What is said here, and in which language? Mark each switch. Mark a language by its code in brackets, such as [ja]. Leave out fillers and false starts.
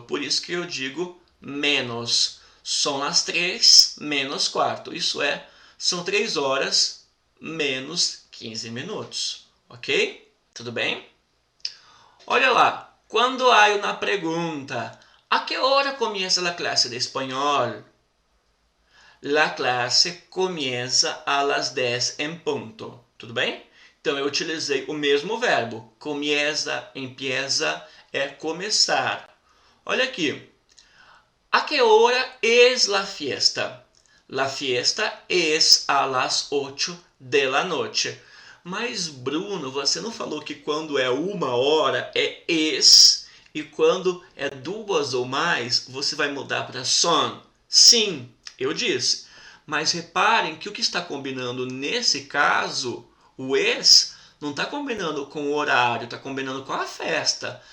[pt] Por isso que eu digo menos. São as 3 menos quarto. Isso é, são 3 horas menos 15 minutos. Ok? Tudo bem? Olha lá. Quando há uma pergunta, [es] ¿a que hora comienza a clase de espanhol? A clase comienza a las 10 [pt] em ponto. Tudo bem? Então eu utilizei o mesmo verbo. Comienza, empieza, é começar. Olha aqui. [es] ¿A qué hora es la fiesta? La fiesta es a las 8 de la noche. [pt] Mas, Bruno, você não falou que quando é 1 hora é es e quando é 2 ou mais você vai mudar para son? Sim, eu disse. Mas reparem que o que está combinando nesse caso, o es, não está combinando com o horário, está combinando com a festa.